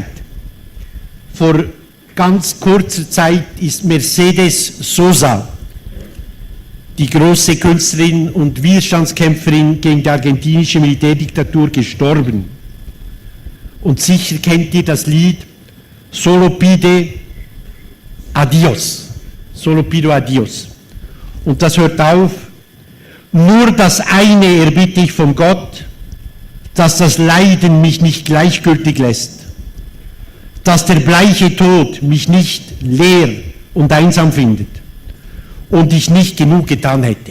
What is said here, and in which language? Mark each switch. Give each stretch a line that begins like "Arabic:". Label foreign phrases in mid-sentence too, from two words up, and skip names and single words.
German: Vor ganz kurzer Zeit ist Mercedes Sosa, die große Künstlerin und Widerstandskämpferin gegen die argentinische Militärdiktatur, gestorben. Und sicher kennt ihr das Lied Solo pido adios. Und das hört auf: Nur das eine erbitte ich von Gott, dass das Leiden mich nicht gleichgültig lässt, dass der bleiche Tod mich nicht leer und einsam findet und ich nicht genug getan hätte.